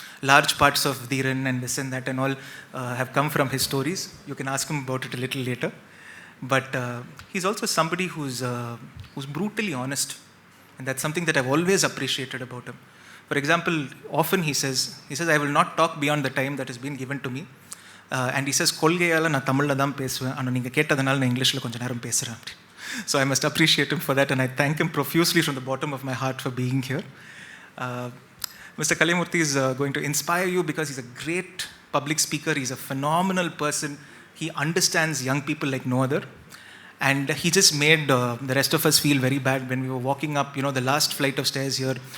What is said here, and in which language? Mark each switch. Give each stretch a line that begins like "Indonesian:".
English: Large parts of Dhiran and this and that and all have come from his stories. You can ask him about it a little later. But he's also somebody who's brutally honest. And that's something that I've always appreciated about him. For example, often he says, I will not talk beyond the time that has been given to me. And he says,
Tamil: கொள்கையால நான் தமிழ்ல தான் பேசுவேன், ஆனா நீங்க கேட்டதனால நான் இங்கிலீஷ்ல கொஞ்ச நேரம் பேசுறேன்.
English: So I must appreciate him for that, and I thank him profusely from the bottom of my heart for being here. Mr. Kalyamurthy is going to inspire you because he's a great public speaker. He's a phenomenal person. He understands young people like no other. And he just made the rest of us feel very bad when we were walking up, the last flight of stairs here.